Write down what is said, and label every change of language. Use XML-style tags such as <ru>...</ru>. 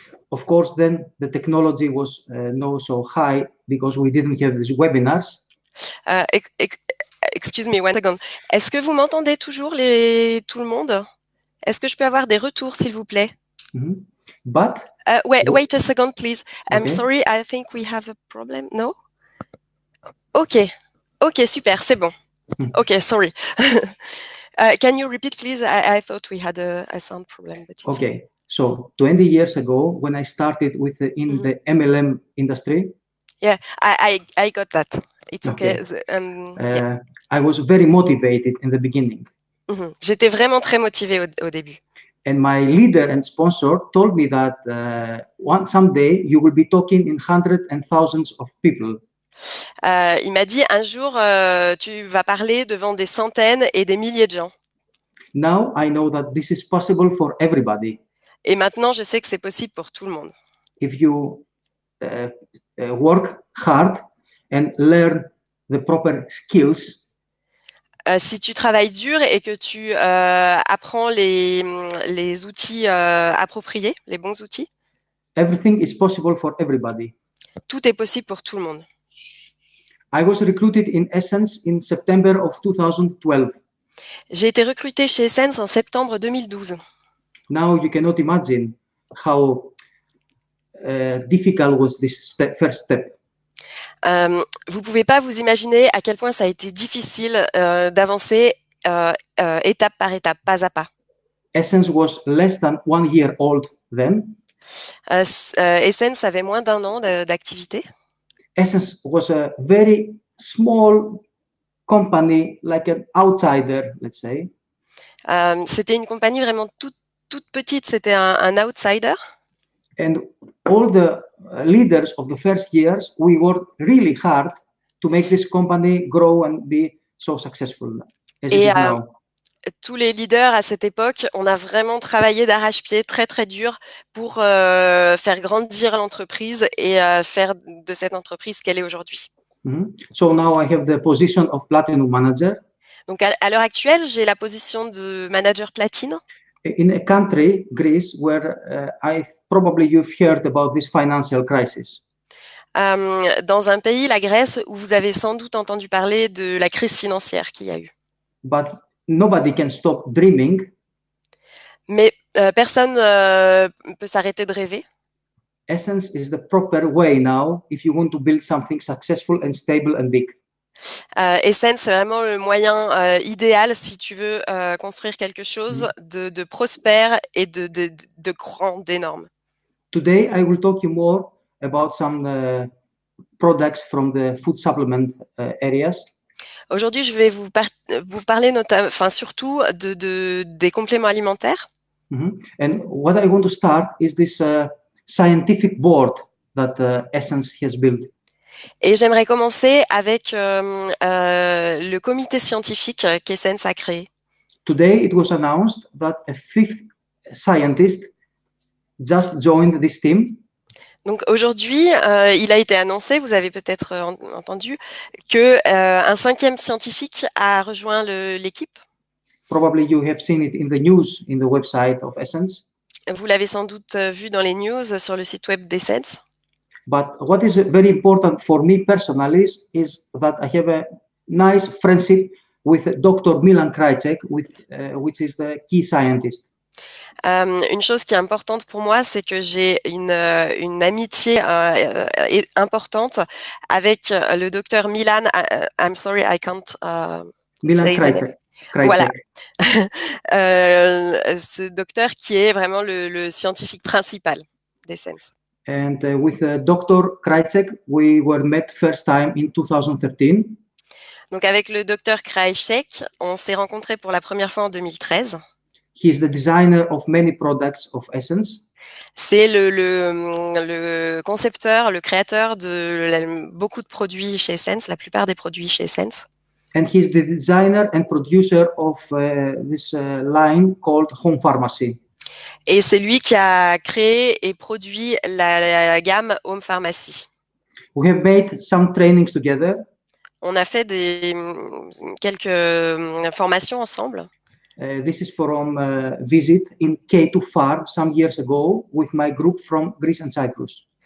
<en>Of course, then the technology was not so high because we didn't have these webinars. Excuse me one second.</en> <fr>Est-ce que vous m'entendez toujours, tout le monde? Est-ce que je peux avoir des retours, s'il vous plaît?</fr> <en>Mm-hmm. But wait a second, please. I'm okay. sorry, I think we have a problem. No? Ok,</en> <fr>super, c'est bon.</fr> <en>Ok, sorry. Can you repeat, please? I thought we had a sound problem. But it's okay. So 20 years ago, when I started with the MLM industry, yeah, I got that. It's okay. Yeah. I was very motivated in the beginning.</en> <fr>J'étais vraiment très motivée au début.</fr> <en>And my leader and sponsor told me that someday you will be talking in hundreds and thousands of people.</en> <fr>Il m'a dit, un jour, tu vas parler devant des centaines et des milliers de gens.</fr> <en>Now I know that this is possible for everybody.</en> <fr>Et maintenant, je sais que c'est possible pour tout le monde.</fr> <en>If you work hard and learn the proper skills,</en> <fr>si tu travailles dur et que tu apprends les outils appropriés, les bons outils,</fr> <en>everything is possible for everybody.</en> <fr>Tout est possible pour tout le monde.</fr> <en>I was recruited in Essence in September of 2012.</en> <fr>J'ai été recrutée chez Essence en septembre 2012.</fr> <en>Now you cannot imagine how difficult was this first step.</en> <fr>Vous pouvez pas vous imaginer à quel point ça a été difficile d'avancer étape par étape, pas à pas.</fr> <en>Essence was less than 1 year old then.</en> <fr>Essence avait moins d'1 an d'activité.</fr> <en>Essence was a very small company, like an outsider, let's say.</en> <fr>C'était une compagnie vraiment toute petite, c'était un outsider.</fr> <en>And all the leaders of the first years, we worked really hard to make this company grow and be so successful as it is now.</en> <fr>Tous les leaders à cette époque, on a vraiment travaillé d'arrache-pied, très très dur pour faire grandir l'entreprise et faire de cette entreprise ce qu'elle est aujourd'hui.</fr> <en>So now I have the position of Platinum Manager.</en> <fr>Donc à l'heure actuelle, j'ai la position de manager platine.</fr> <en>In a country, Greece, where probably you've heard about this financial crisis.</en> <fr>Dans un pays, la Grèce, où vous avez sans doute entendu parler de la crise financière qu'il y a eu.</fr> <en>But nobody can stop dreaming.</en> <fr>Mais personne peut s'arrêter de rêver.</fr> <en>Essence is the proper way now if you want to build something successful and stable and big.</en> <fr>Essence, c'est vraiment le moyen idéal si tu veux construire quelque chose de prospère et de grand, d'énorme.</fr> <en>Today, I will talk you more about some products from the food supplement areas.</en> <fr>Aujourd'hui, je vais vous parler surtout des compléments alimentaires.</fr> <en>And what I want to start is this scientific board that Essence has built.</en> <fr>Et j'aimerais commencer avec le comité scientifique qu'Essence a créé.</fr> <en>Today it was announced that a fifth scientist just joined this team.</en> <fr>Donc aujourd'hui, il a été annoncé, vous avez peut-être entendu, que un cinquième scientifique a rejoint l'équipe.</fr> <en>Probably you have seen it in the news in the website of Essence.</en> <fr>Vous l'avez sans doute vu dans les news sur le site web d'Essence.</fr> <en>But what is very important for me personally is that I have a nice friendship with Dr. Milan Krajcek, which is the key scientist.</en> <fr>Une chose qui est importante pour moi, c'est que j'ai une amitié importante avec le docteur Milan.</fr> <en>I'm sorry, I can't Milan say the name. Krajcek.</en> <fr>Voilà. Ce docteur qui est vraiment le scientifique principal d'Essence.</fr> <en>And with Dr. Krajcek, we were met first time in 2013.</en> <fr>Donc avec le docteur Krajcek, on s'est rencontrés pour la première fois en 2013.</fr> <en>He is the designer of many products of Essence.</en> <fr>C'est le concepteur, le créateur de beaucoup de produits chez Essence, la plupart des produits chez Essence.</fr> <en>And he is the designer and producer of this line called Home Pharmacy.</en> <fr>Et c'est lui qui a créé et produit la gamme Home Pharmacy.</fr> <en>We have made some trainings together.</en> <fr>On a fait quelques formations ensemble.</fr> <en>This is from a visit in K2 Farm some years ago with my group from Greece and Cyprus.</en>